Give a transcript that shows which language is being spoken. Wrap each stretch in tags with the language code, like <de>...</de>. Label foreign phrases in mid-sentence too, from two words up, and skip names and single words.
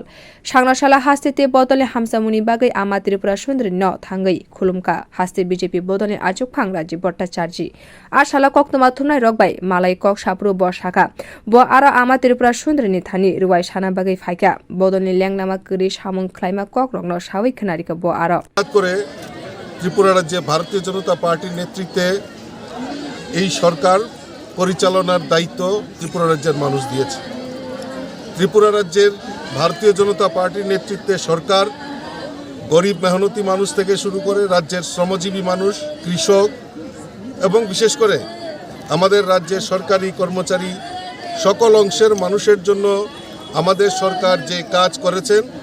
<trp>Sangrasala haste te bodolni hamsamuni bagai Ama Tripurasundarini no thangwi khulumka haste BJP bodolni achuphang Rajib Bhatacharjee. Ar sala koktwma thumnai rokbai malai kok sapru bo shaka. Bo ara Ama Tripurasundarini thani ruwai sana bagai phaika bodolni lengnama kri samung khlaima kokthai no sawi khnarika bo aro</trp> <bn>করে ত্রিপুরা রাজ্যে ভারতীয় জনতা পার্টির নেতৃত্বে এই সরকার পরিচালনার দায়িত্ব ত্রিপুরা রাজ্যের মানুষ দিয়েছে। ত্রিপুরা রাজ্যের ভারতীয় জনতা পার্টির নেতৃত্বে সরকার গরিব মেহনতি মানুষ থেকে শুরু করে রাজ্যের শ্রমজীবী মানুষ, কৃষক এবং বিশেষ করে আমাদের রাজ্যের সরকারি কর্মচারী সকল অংশের মানুষের জন্য আমাদের সরকার যে কাজ করেছেন।</bn>